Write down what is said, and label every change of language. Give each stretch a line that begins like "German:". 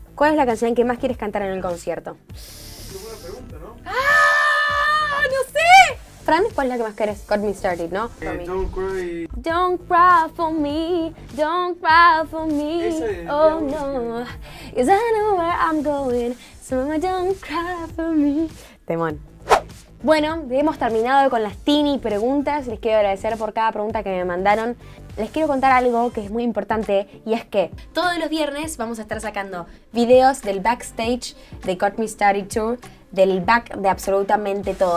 Spanish: ¿Cuál es la canción que más quieres cantar en el concierto? Qué buena pregunta, ¿no? ¡Ah! ¡No sé! Fran, ¿cuál es la que más querés? Got Me Started, ¿no?
English: Don't cry. Don't cry for me, don't cry for me, oh no, 'cause I know where I'm going, so don't cry for me. Temón.
Spanish: Bueno, hemos terminado con las Tini preguntas. Les quiero agradecer por cada pregunta que me mandaron. Les quiero contar algo que es muy importante y es que todos los viernes vamos a estar sacando videos del backstage de Got Me Started Tour, del back de absolutamente todo.